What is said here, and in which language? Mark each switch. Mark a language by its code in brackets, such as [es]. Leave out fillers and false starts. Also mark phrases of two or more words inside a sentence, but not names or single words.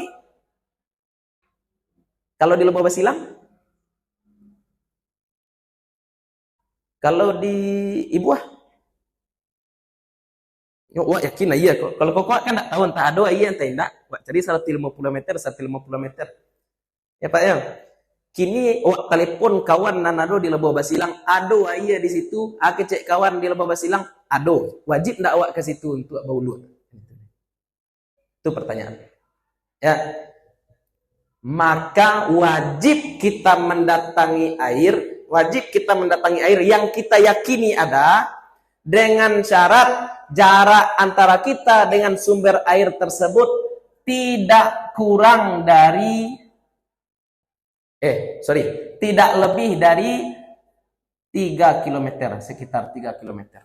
[id] Kalau di Lembah Basilang? Kalau di Ibuah? Wah yakin iya kok. Kalau kok kan enggak tahu entah ada iya entah enggak. Wah cari 150 meter, 150 meter. Ya Pak ya. [min] Kini wak telepon kawan nanado di Lembah Basilang, ado iya di situ, aku cek kawan di Lembah Basilang, ado. Wajib enggak awak ke situ untuk baulu? [id] Itu pertanyaan. Ya. Maka wajib kita mendatangi air yang kita yakini ada dengan syarat jarak antara kita dengan sumber air tersebut tidak kurang dari tidak lebih dari 3 km, sekitar 3 km.